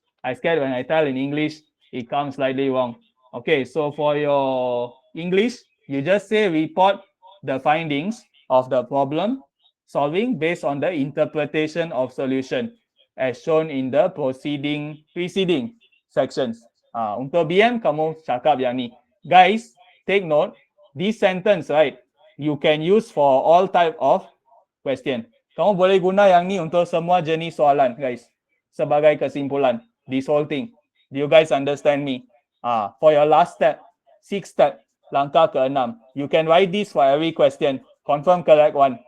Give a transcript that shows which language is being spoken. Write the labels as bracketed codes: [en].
[en] I scared when I tell in English, it comes slightly wrong. Okay, so for your English, you just say report the findings of the problem solving based on the interpretation of solution as shown in the preceding sections. [ms] Untuk BM, kamu cakap yang ni. [en] Guys, take note, this sentence, right, you can use for all type of question. [ms] Kamu boleh guna yang ni untuk semua jenis soalan, guys. Sebagai kesimpulan, [en] this whole thing. Do you guys understand me? For your last step, sixth step, [ms] langkah ke-6, [en] you can write this for every question. Confirm correct one.